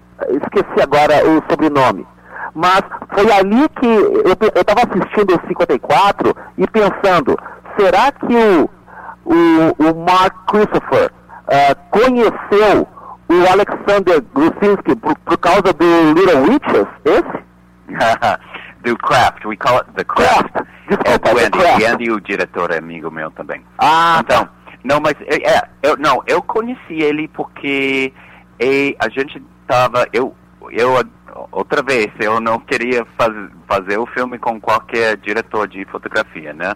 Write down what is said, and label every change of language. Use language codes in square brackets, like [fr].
[pt] Esqueci agora o sobrenome. Mas foi ali que eu estava assistindo o 54 e pensando, será que o Mark Christopher conheceu o Alexander Grusinski por causa do Little Witches, esse? [en] Do Craft, we call it the Craft. [pt] Desculpa, é do Andy, Craft. Andy, o diretor amigo meu também. Ah, então, tá. Não, mas eu conheci ele porque a gente estava, outra vez, eu não queria fazer o filme com qualquer diretor de fotografia, né?